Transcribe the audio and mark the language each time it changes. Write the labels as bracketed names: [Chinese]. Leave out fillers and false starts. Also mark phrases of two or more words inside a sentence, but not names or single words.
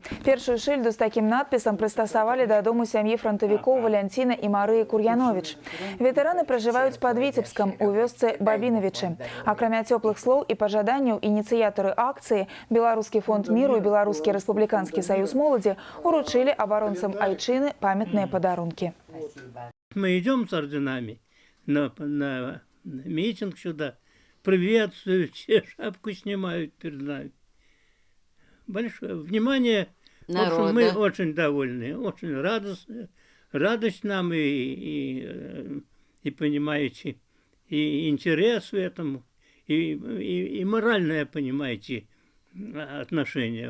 [Belarusian] Першую шыльду з такім надпісам прыстасавалі да дому сям'і франтавікоў Валянціна і Марыі Кур'яновіч. Ветэраны пражываюць пад Віцебскам у вёсцы Бабінавічы. Акрамя цёплых слоў і пажаданняў, ініцыятары акцыі, Беларускі фонд міру і Беларускі рэспубліканскі саюз моладзі уручылі абаронцам Айчыны памятныя падарункі. [Russian] Мы идем с орденами на митинг сюда. Приветствуют, все шапку снимают перед нами. Большое внимание. Народа. В общем, мы очень довольны, очень радостны. Радость нам и понимаете, и интерес в этом, и моральное, понимаете, отношение.